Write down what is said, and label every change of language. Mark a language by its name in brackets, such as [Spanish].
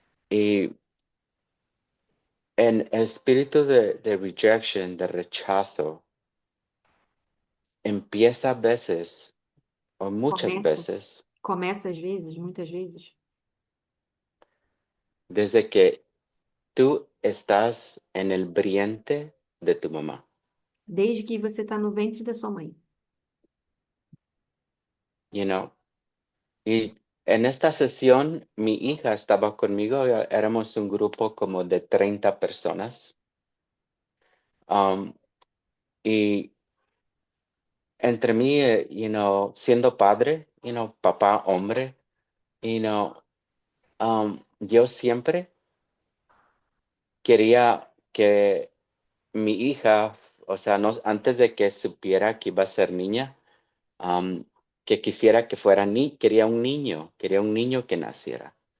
[Spanish] Y en el espíritu de rejection, de rechazo, empieza a veces, o muchas [Portuguese] Começa. [Spanish] veces, [Portuguese] Começa às vezes, muitas vezes, [Spanish] desde que tú estás en el vientre de tu mamá. [Portuguese] desde que você está no ventre da sua mãe. [English] You know, [Spanish] y en esta sesión mi hija estaba conmigo, éramos un grupo como de 30 personas. Um, y entre mí, siendo padre, papá, hombre, [English] you know, [Spanish] yo siempre quería que mi hija, o sea, no, antes de que supiera que iba a ser niña, um, que quisiera que fuera quería un niño que naciera.